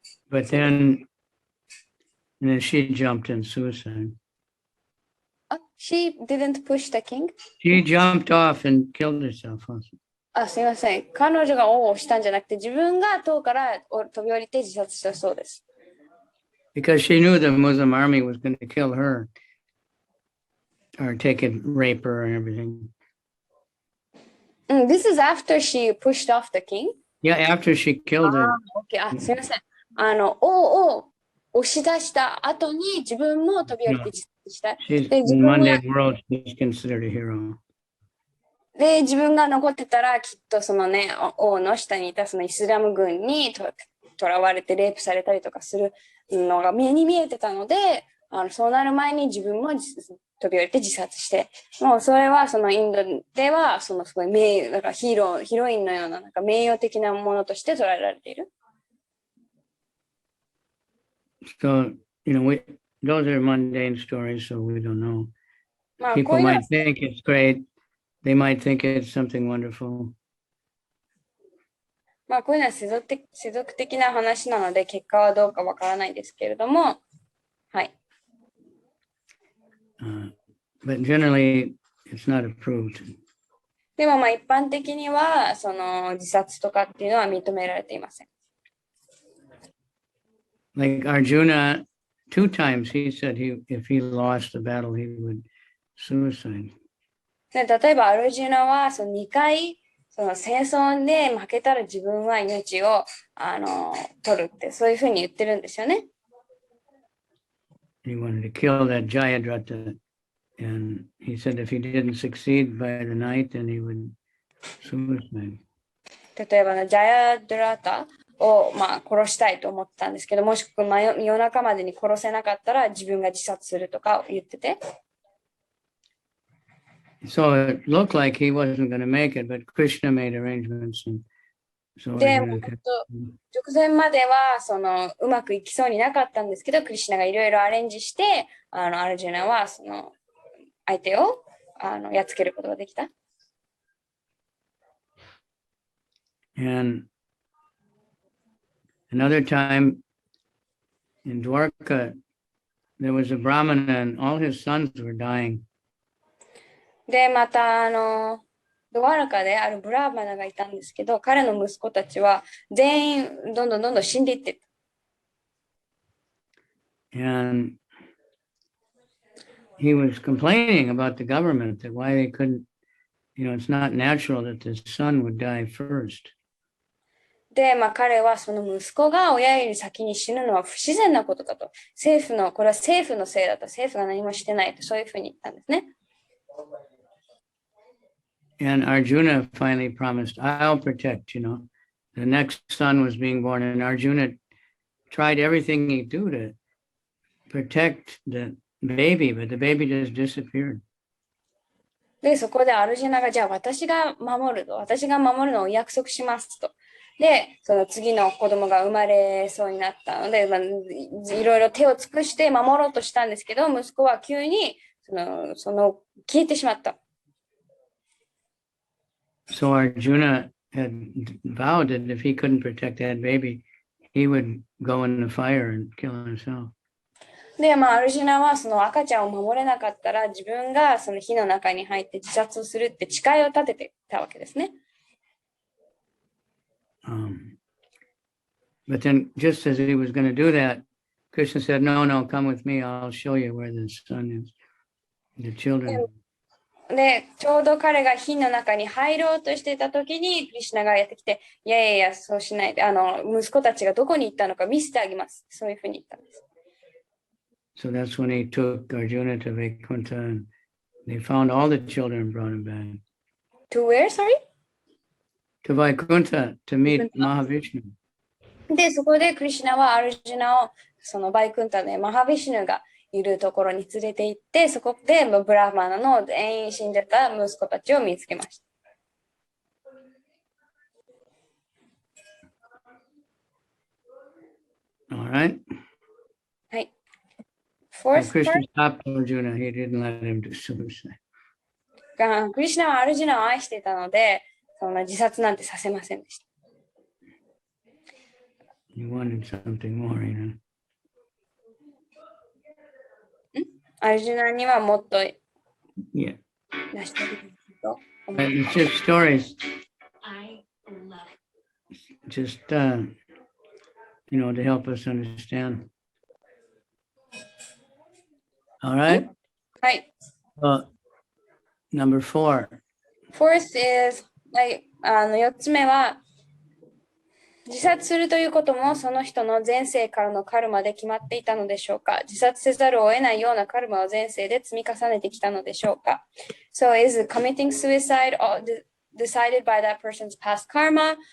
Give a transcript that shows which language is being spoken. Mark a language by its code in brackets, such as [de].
[en] But then she jumped in suicide. She didn't push the king? She jumped off and killed herself. [ja] すいません。彼女が押したんじゃなくて、自分が塔から飛び降りて自殺したそうです。 [en] Because she knew the Muslim army was going to kill her. or take it, rape her and everything. This is after she pushed off the king? Yeah, after she killed him. [ja] Okay. すみません。王を押し出した後に自分も飛び降りて自殺した。 [en] She's [ja] で、自 [en] in [ja] 分が [en] Monday world, she's considered a hero. [ja] で、自分が残ってたら、きっとそのね、王の下にいたそのイスラム軍にとらわれてレイプされたりとかするのが目に見えてたので、そうなる前に自分も飛び降りて自殺して、もうそれはそのインドでは、そのすごい名誉、だからヒロインのような、なんか名誉的なものとして捉えられている。 [en] So, those are mundane stories, so we don't know. [ja] まあ、こう [en] People [ja] いうのは [en] might think it's great. They might think it's something wonderful. [ja] まあ、こういうのは世俗的な話なので、結果はどうかわからないですけれども、はい。 [en] But generally, it's not approved. [ja] でもまあ一般的にはその自殺とかっていうのは認められていません。 [en] Like Arjuna, 2 times he said if he lost the battle, he would suicide. [ja] で例えばアルジュナはその2回その戦争で負けたら自分は命を取るってそういうふうに言ってるんですよね。 [en] He wanted to kill that Jayadratha, and he said if he didn't succeed by the night, then he would suicide. [ja] 例えばジャヤドラタを殺したいと思ったんですけど、もし夜中までに殺せなかったら自分が自殺するとか言ってて。 [en] So it looked like he wasn't going to make it, but Krishna made arrangements. And so [ja] で、直前まではうまくいきそうになかったんですけど、クリシュナがいろいろアレンジして、アルジュナはその相手をやっつけることができた。 [en] And another time in Dwarka, there was a Brahmana and all his sons were dying. [ja] で、またドワラカであるブラーマナがいたんですけど、彼の息子たちは全員どんどん死んでいってた。 [en] And he was complaining about the government that why they couldn't, it's not natural that the son would die first. [ja] で、彼はその息子が親より先に死ぬのは不自然なことだと。これは政府のせいだと。政府が何もしてないと、そういうふうに言ったんですね。 [en] And Arjuna finally promised, I'll protect, The next son was being born, and Arjuna tried everything he could do to protect the baby, but the baby just disappeared. [ja] で、そこでアルジュナが、じゃあ私が守るのを約束しますと。で、その次の子供が生まれそうになったので、いろいろ手を尽くして守ろうとしたんですけど、息子は急に消えてしまった。 [en] So Arjuna had vowed that if he couldn't protect that baby, he would go in the fire and kill himself. [ja] で、アルジュナはその赤ちゃんを守れなかったら自分がその火の中に入って自殺をするって誓いを立ててたわけですね。 [en] But then just as he was going to do that, Krishna said, no, come with me. I'll show you where the son is, the children. [ja] で、ちょうど彼が火の中に入ろうとしていた時に、クリシュナがやってきて、いや、そうしないで、息子たちがどこに行ったのか見せてあげます。そういうふうに言ったんです。 [en] So that's when he took Arjuna to Vaikuntha, and they found all the children and brought him back. To where, sorry? To Vaikuntha, to meet Mahavishnu. [ja] で、そこでクリシュナはアルジュナをそのバイクンタでマハビシュヌがいるところに連れて行って、そこでブラフマナの全員死んでた息子たちを見つけました。 [en] All right. [ja] はい。 [en] Krishna stopped Arjuna. He didn't let him do suicide. [ja] クリシュナはアルジュナを愛していたので、そんな自殺なんてさせませんでした。 [en] He wanted something more, [ja] アルジュナにはもっと [en] Yeah. [ja] 出してあげると。 [en] It's just stories. Just, to help us understand. All right. [ja] はい。 [en] Well, Number 4. Fourth is, [ja] 4つ目は、自殺するということもその人の前世からのカルマで決まっていたのでしょうか。自殺せざるを得ないようなカルマを前世で積み重ねてきたのでしょうか。 [en] So is committing suicide decided by that person's past karma?